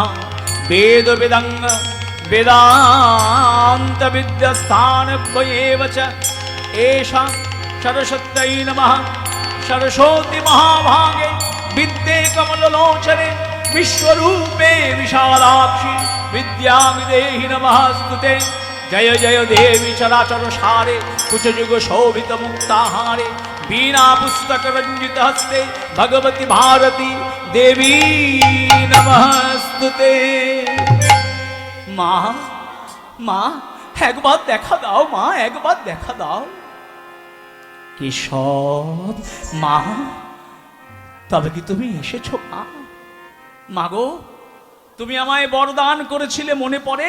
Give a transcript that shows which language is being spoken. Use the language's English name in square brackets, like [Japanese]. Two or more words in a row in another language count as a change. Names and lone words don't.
[Sanskrit] বেদ বেদং বেদান্ত বিদ্যাস্থানভ্যেব চ এষা সরস্বত্যৈ নমঃ। সরস্বতী মহাভাগে বিদ্যে কমললোচনে বিশ্বরূপে বিশালাক্ষি বিদ্যাং নমস্তুতে। জয় জয় দেবী চরাচর সারে কুচযুগ শোভিত মুক্তাহারে। बीना पुस्तक रंजित हस्ते भगवती भारती देवी नमस्तुते। [Bangla] মা, মা, একবার দেখা দাও মা, একবার দেখা দাও। কেশব, মা, তবে কি তুমি এসেছো মা? মাগো, তুমি আমায় বরদান করেছিলে, মনে পড়ে?